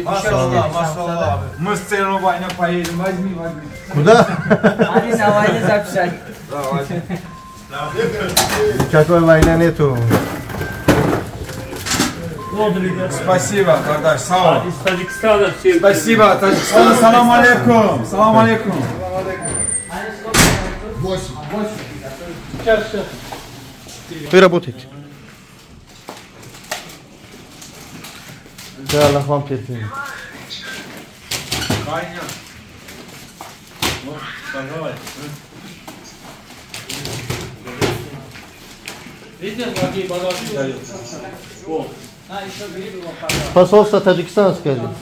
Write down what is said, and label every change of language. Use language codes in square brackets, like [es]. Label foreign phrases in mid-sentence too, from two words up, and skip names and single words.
[ru] Машаллах. Мы с целью войны поедем. Возьми. Куда? Они на войне записали. Никакой войны нету. Спасибо, Кардаш, сау. Из Таджикистана все. Спасибо, Таджикистан. [ar] سلام عليكم. سلام عليكم. [ru] Вы работаете. Да, Аллах вам терпение. Посольство Таджикистана сказали.